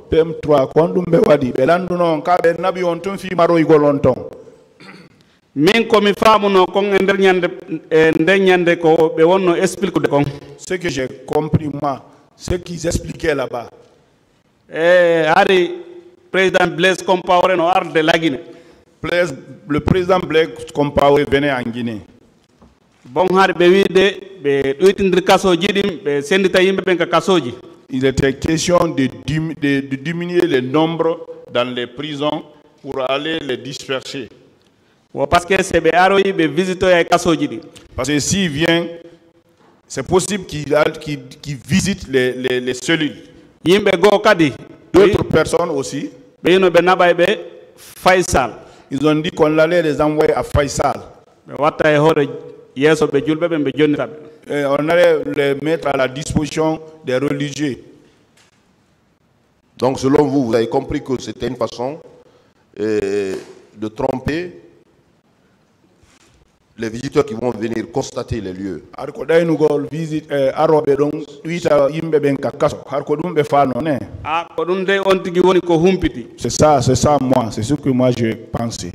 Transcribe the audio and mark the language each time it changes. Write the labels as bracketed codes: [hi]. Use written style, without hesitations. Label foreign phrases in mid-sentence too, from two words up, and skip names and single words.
[fr] PM3, quand on me dit, ce que j'ai compris, moi, ce qu'ils expliquaient là-bas. Le président Blaise Compaoré venait en Guinée. [ff] bon har be wiide be ɗoytindir kasoji ɗin be sendita yimɓe ɓen ka kasoji. [fr] Il était question de diminuer le nombre dans les prisons pour aller les disperser. Parce que c'est [ff] be aroyi be visitoya kasoji ɗi. [fr] Parce que s'il vient, c'est possible qu'il visite les cellules. [ff] Yimɓe goo kadi [fr] D'autres personnes aussi. [ff] ɓe yino ɓe naɓay ɓe Faisal. [fr] Ils ont dit qu'on allait les envoyer à Faisal. [ff] ɓe watta e hoore yeeso ɓe julɓe ɓe ɓe jonnitaɓe. [fr] Et on allait les mettre à la disposition des religieux. Donc selon vous, vous avez compris que c'était une façon de tromper les visiteurs qui vont venir constater les lieux. C'est ça moi, c'est ce que moi j'ai pensé.